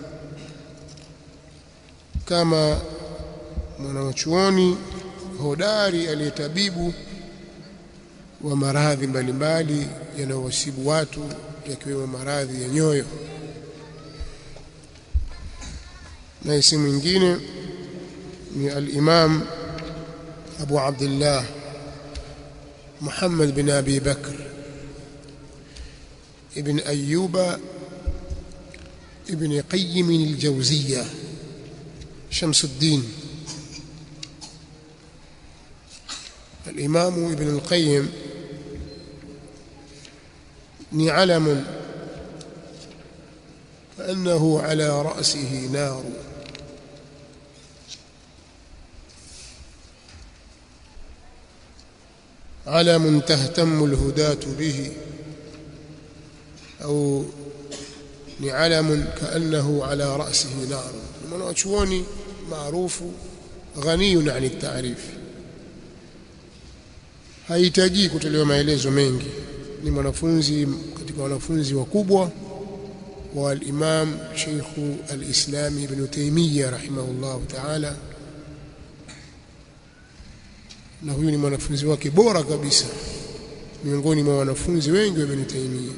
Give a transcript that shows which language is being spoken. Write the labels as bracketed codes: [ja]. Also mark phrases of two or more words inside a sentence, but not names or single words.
[sw] kama mwanachuoni hodari aliyetabibu wa maradhi mbalimbali yanayowasibu watu, yakiwemo maradhi ya nyoyo. Na isi mwingine ni al-Imam Abu Abdullah Muhammad bin Abi Bakr ibn Ayyuba ibn Qayyim al-Jawziyya شمس الدين. [ar] الإمام ابن القيم ni علم فأنه على رأسه نار، علم تهتم الهداة به، أو ni علم كأنه على رأسه نار. [sw] mwanachuoni maarufu [ar] غني عن التعريف, [sw] hahitaji kutolewa maelezo mengi. Ni mwanafunzi katika wanafunzi wakubwa wa al-Imam Sheikh al-Islam Ibn Taymiyyah [ar] رحمه الله تعالى, [sw] na huyu ni mwanafunzi wake bora kabisa miongoni mwa wanafunzi wengi wa Ibn Taymiyyah.